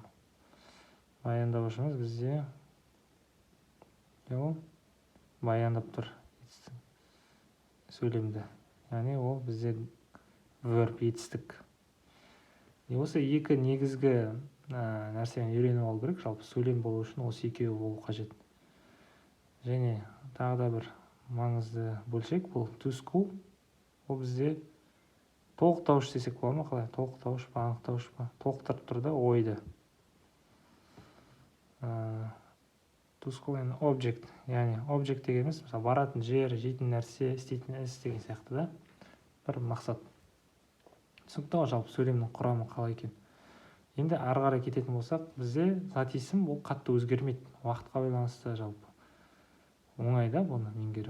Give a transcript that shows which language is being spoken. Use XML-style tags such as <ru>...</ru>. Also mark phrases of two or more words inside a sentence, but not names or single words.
<kk>Баяндауышымыз бізде баяндап тұр сөйлемді. Яғни ол бізде verb, етістік. Осы екі негізгі нәрсені үйреніп алу керек. Жалпы сөйлем болу үшін осы екеуі болу қажет. Және тағы да бір маңызды бөлшек бұл</kk> <en>to school.</en> <kk>Ол бізде толықтауыш десек болады ма? Қалай? Толықтауыш па, анықтауыш па? Толықтырып тұр да ойды.</kk> <en>To school and object.</en> <kk>Яғни object дегеніміз мысалы баратын жер, жейтін нәрсе, істейтін іс деген сияқты да. Бір мақсат. Түсінікті ғой жалпы сөйлемнің құрамы қалай екен. Енді ары қарай кететін болсақ, бізде зат есім ол қатты өзгермейді. Уақытқа байланысты жалпы. Оңай да бұны меңгеру.</kk>